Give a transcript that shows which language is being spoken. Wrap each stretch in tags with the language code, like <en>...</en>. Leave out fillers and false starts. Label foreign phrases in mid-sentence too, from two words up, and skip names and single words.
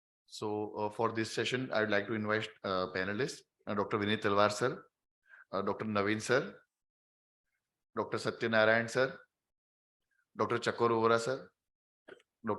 <en>So for this session, I would like to invite panelists, Dr. Vinit Talwar sir, Dr. Naveen sir, Dr. Satyanarayan sir, Dr. Chakor Vora sir, Dr.</en>